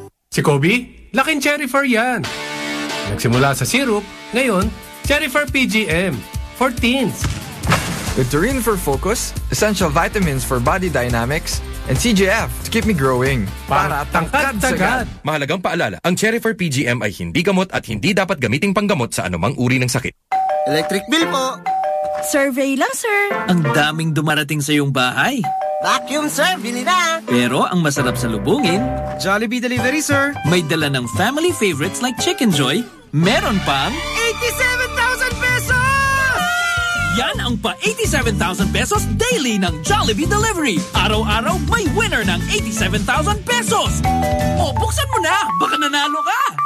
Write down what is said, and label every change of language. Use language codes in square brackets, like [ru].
[tl] Si Kobe, laking Cherry Fur yan. Nagsimula sa syrup, ngayon, Cherry Fur PGM for teens. [en] With Taurine for focus, essential vitamins for body dynamics, and CGF to keep me growing. [tl] Para tangkad-tagad. Mahalagang paalala, ang Cherry Fur PGM ay hindi gamot at hindi dapat gamiting panggamot sa anumang uri ng sakit. [en] Electric bill po! [tl] Survey lang, sir. Ang daming dumarating sa iyong bahay. Vacuum, sir. Bili na. Pero ang masarap sa lubungin, [en] Jollibee Delivery, sir. May dala ng family favorites like Chicken Joy. [tl] Meron pang [en] 87,000 pesos! [tl] Yan ang pa 87,000 pesos daily ng Jollibee Delivery. Araw-araw, may winner ng 87,000 pesos. O, buksan mo na. Baka nanalo ka.